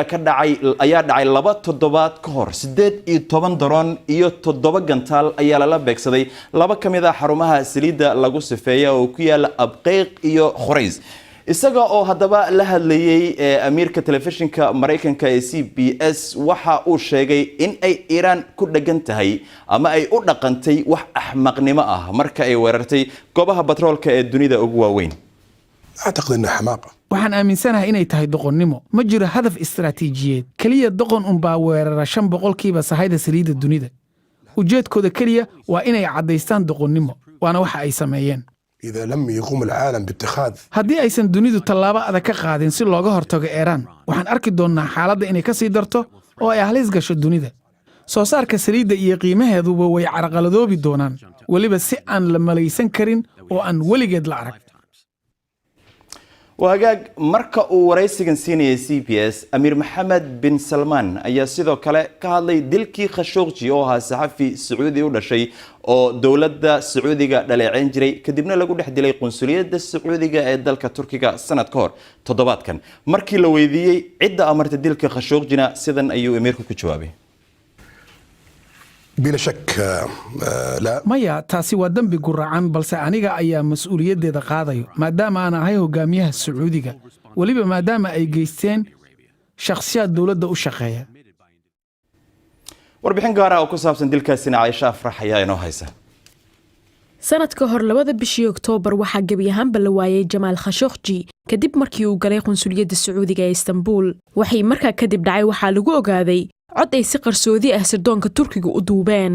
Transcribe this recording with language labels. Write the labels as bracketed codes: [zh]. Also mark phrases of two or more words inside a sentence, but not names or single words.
[so] dhacay 2 toddobaad ka hor 18 daroon iyo 7 gantaal ayaa lala beegsaday 2 kamid ah xarumaha saliidda lagu safeeyay oo ku yaala Abqeyq iyo Khurays isaga oo haddaba la hadlayay amiirka telefishinka Mareykanka ee CBS waxa uu sheegay in ay Iran ku dhagan tahay ama ay u dhaqantay wax axmaqnimo ah marka ay weerartay goobaha batroolka ee dunida ugu waaweyn [ar] أعتقد أنها حماقة. [so] waxaan aaminsanahay inay tahay doqonnimo ma jiro hadaf istiraatiijiyeed kaliya doqon unbaa weerara 5% sahayda saliidda dunida ujeedkooda kaliya waa inay caddaystaan doqonnimo waana waxa ay sameeyeen [ar] إذا لم يقوم العالم باتخاذ [so] haddii aysan dunidu tallaabo adag ka qaadin si looga hortago Iiraan waxaan arki doonnaa xaaladda inay ka sii darto oo ay halis gasho dunida soo saarka saliidda iyo qiimaheeduba way carqaladoobi doonaan weliba si aan la malaysan karin oo aan weligeed la arag وهاجاج marka uu waraysigan siinayay CBS Amir Mohammed bin Salman ayaa sidoo kale ka hadlay dilkii Khashoggi oo ahaa saxafi Sacuudi u dhashay oo dawladda Sacuudiga dhaleeceyn jiray kadibna lagu dhex dilay qunsuliyadda Sacuudiga ee dalka Turkiga sanad ka hor toddobaadkan markii la weydiiyay cidda amarta dilka Khashoggina sidan ayuu Amirku ku jawaabay [ar] بلا شك لا [so] maya taasi waa dambi guracan balse aniga ayaa mas'uuliyaddeeda qaadayo maadaama aan ahay hogaamiyaha Sacuudiga waliba maadaama ay geysteen shakhsiyaad dawladda u shaqeeya warbixin gaar ah oo ku saabsan dilkaasina Aisha Afrax ayaa inoo haysa sanadka hor 2 bishii Oktoobar waxaa gabi ahaanba la waayay Jamaal Khashoggi kadib markii uu galay qunsuliyadda Sacuudiga ee Istanbul waxay markaa kadib dhacay waxaa lagu ogaaday cod ay si qarsoodi ah sirdoonka Turkiga u duubeen